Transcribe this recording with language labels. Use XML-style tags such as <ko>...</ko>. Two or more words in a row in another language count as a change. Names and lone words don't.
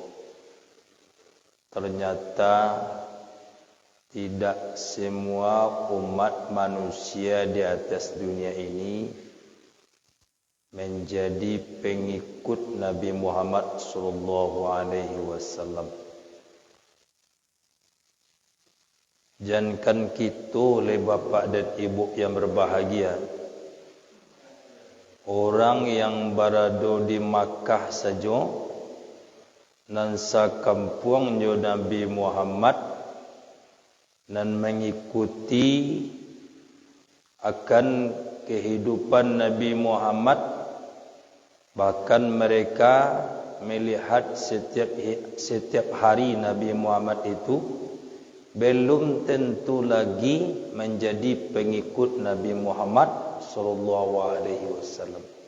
<id>Ternyata tidak semua umat manusia di atas dunia ini menjadi pengikut Nabi Muhammad</id> <ar>صلى الله عليه وسلم.</ar> <id>Jangan kita oleh bapa dan ibu yang berbahagia, orang yang berada di Makkah saja</id> <min>nan sakampung jo</min> <id>Nabi Muhammad nan mengikuti akan kehidupan Nabi Muhammad, bahkan mereka melihat setiap hari Nabi Muhammad itu belum tentu lagi menjadi pengikut Nabi Muhammad</id> <ar>صلى الله عليه وسلم.</ar>